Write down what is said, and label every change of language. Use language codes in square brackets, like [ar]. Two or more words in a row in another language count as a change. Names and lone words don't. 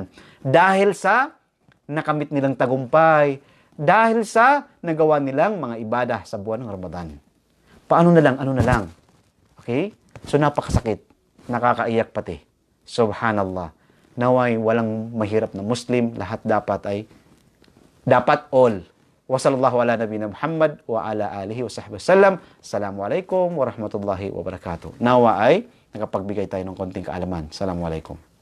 [tl] Dahil sa nakamit nilang tagumpay, dahil sa nagawa nilang mga ibadah sa buwan ng Ramadan. Paano na lang, ano na lang. Okay? So napakasakit, nakakaiyak pati. Subhanallah. Naway walang mahirap na Muslim, lahat dapat all. [ar] وصلى الله على نبينا محمد وعلى آله وصحبه وسلم. السلام عليكم ورحمة الله وبركاته. [tl] Nawa ay nakapagbigay tayo ng konting kaalaman. Assalamualaikum.